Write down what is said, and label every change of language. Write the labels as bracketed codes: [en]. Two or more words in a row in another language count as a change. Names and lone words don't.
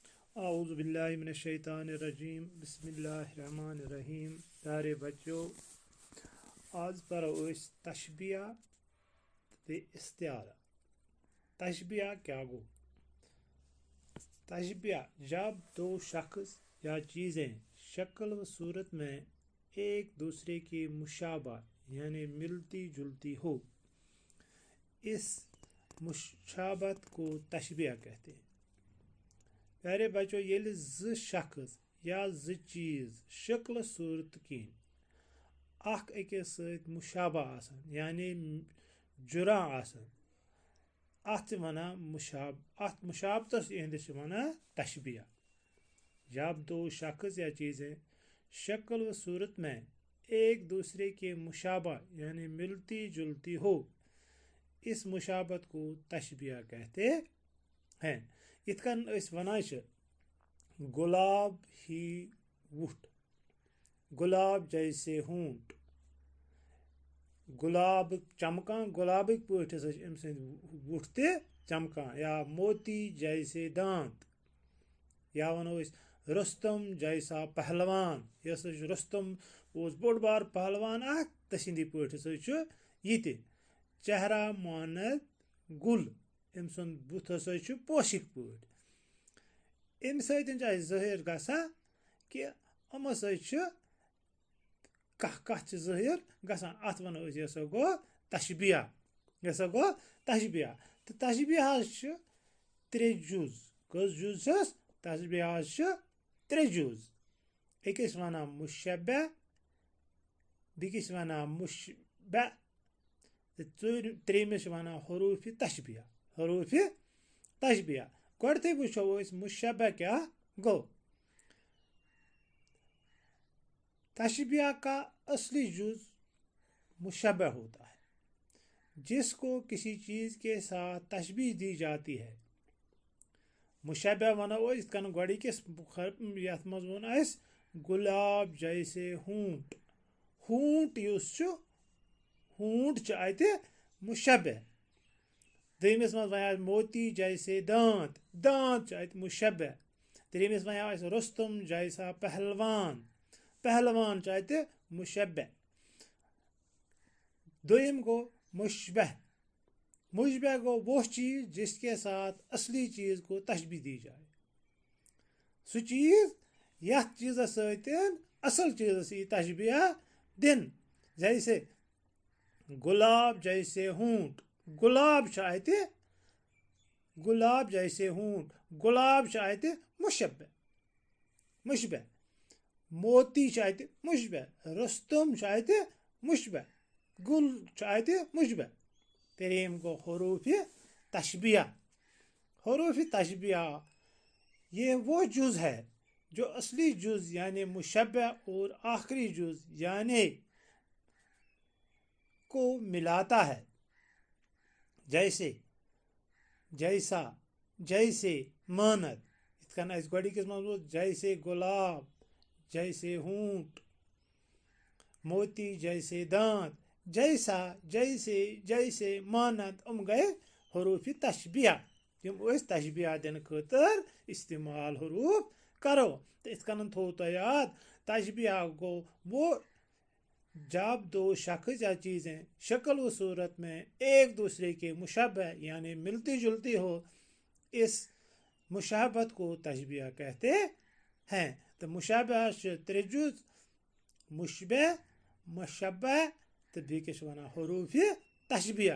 [ar] أعوذ بالله من الشيطان الرجيم بسم الله الرحمن الرحيم. [ur] پیارے بچوں, [ks] आज पर तशबिया ते इस्तिआरा। तशबिया क्या गो? [ur] تشبیہ جب دو شخص یا چیزیں شکل و صورت میں ایک دوسرے کی مشابہ یعنی ملتی جلتی ہو، اس مشابہت کو تشبیہ کہتے ہیں. پیارے بچوں, [ks] येले ज शख्स या ज चीज शक्ल सूरत किन अख अकिस सत मुशाबा आसन यानी जुरा आसन, अत वनान मुशाबतस इंदिस वनान तशबिया। [ur] جب دو شخص یا چیزیں شکل و صورت میں ایک دوسرے کے مشابہ یعنی ملتی جلتی ہو، اس مشابہت کو تشبیہ کہتے ہیں. [ks] इतकन वनान गुलाब ही वुट, [ur] گلاب جیسے ہونٹ, [ks] गुलाब चमकान गुलाबिक पट अम वुट ते चमकान, [ur] یا موتی جیسے دانت، یا ونو رستم جیسا پہلوان. [ks] यस रुस्तम बोड़ बार पहलवान तसिंदी पट ये चेहरा मानद गुल, अम सुंद बुथ पोशिक पट। अम सहिर गसान कि अम कह ज़ाहिर गसान, अत वनो यह गो तशबिया। यह गो तशबिया। तो तशबिया त्रे जुज, कस जुज तशबिया त्रे जुज। अकिस वनान मुशब्बा, बिकिस वनान मुशब्बा, त्रेमिस वनान हरूफ तशबिया। हरूफ तशबिया गोडे वो मुशब्बा क्या गो। [ur] تشبیہ کا اصلی جز مشبہ ہوتا ہے، جس کو کسی چیز کے ساتھ تشبیہ دی جاتی ہے. [ks] मुशब्बा वनो इतकन गोड़ी किस यथ मज वोन [ur] گلاب جیسے ہونٹ. [ks] हूंट हूंट अत मुशब्बा। दमिस मज वन [ur] موتی جیسے دانت, [ks] दांत अत मुशब्बा। त्रेमिस वन [ur] رستم جیسا پہلوان, [ks] पहलवान अत मुशब्बा। दोम गो मुशबह। [ur] مشبہ گو وہ چیز جس کے ساتھ اصلی چیز کو تشبیہ دی جائے. [ks] सु चीज यथ चीज सतन असल चीज तशबिया दिन। [ur] جیسے گلاب جیسے ہونٹ, [ks] गुलाब अत [ur] گلاب جیسے ہونٹ, [ks] गुलाब अत मुशब्बा। मुशब्बा। मोती अत मुशब्बा, रुस्तम अत मुशब्बा, गुल अत मुशब्बा। त्रेम गो हरूफ तशबिया। [ur] حروف تشبیہ یہ وہ جز ہے جو اصلی جز یعنی مشبہ اور آخری جز یعنی کو ملاتا ہے. جیسے، جیسا، جیسے، مانند. [ks] इतकन गोडिकस मज [ur] جیسے گلاب جیسے ہونٹ، موتی جیسے دانت، جیسا، جیسے، جیسے، مانند. [ks] गए हरूफ तशबिया। तम तशबिया दिन खतर इस्तेमाल हरूफ करो। तो इतकन थो तो याद, तशबिया गो [ur] وہ جب دو شخص یا چیزیں شکل و صورت میں ایک دوسرے کے مشبہ یعنی ملتی جلتی ہو، اس مشابہت کو تشبیہ کہتے ہیں. [ks] तो मुशाबह त्रे जुज, मुशबह, मुशब्बह, तो बेकिस वनान हरूफ तशबिया।